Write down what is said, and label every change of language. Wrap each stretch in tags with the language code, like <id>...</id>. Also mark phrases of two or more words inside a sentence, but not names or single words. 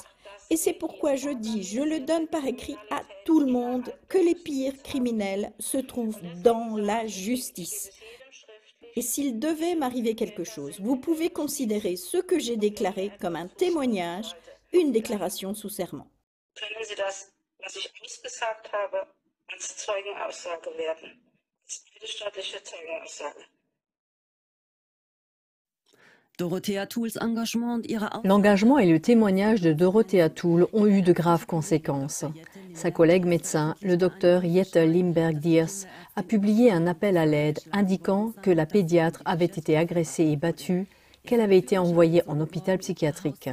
<fr>Et c'est pourquoi je dis, je le donne par écrit à tout le monde, que les pires criminels se trouvent dans la justice. Et s'il devait m'arriver quelque chose, vous pouvez considérer ce que j'ai déclaré comme un témoignage, une déclaration sous serment.</fr> <de>Können Sie das, was ich ausgesagt habe, als Zeugenaussage werten? Das ist eidesstattliche Zeugenaussage.</de> <fr>L'engagement et le témoignage de Dorothea Toole ont eu de graves conséquences. Sa collègue médecin, le docteur Jette Limberg-Diers, a publié un appel à l'aide indiquant que la pédiatre avait été agressée et battue, qu'elle avait été envoyée en hôpital psychiatrique.</fr>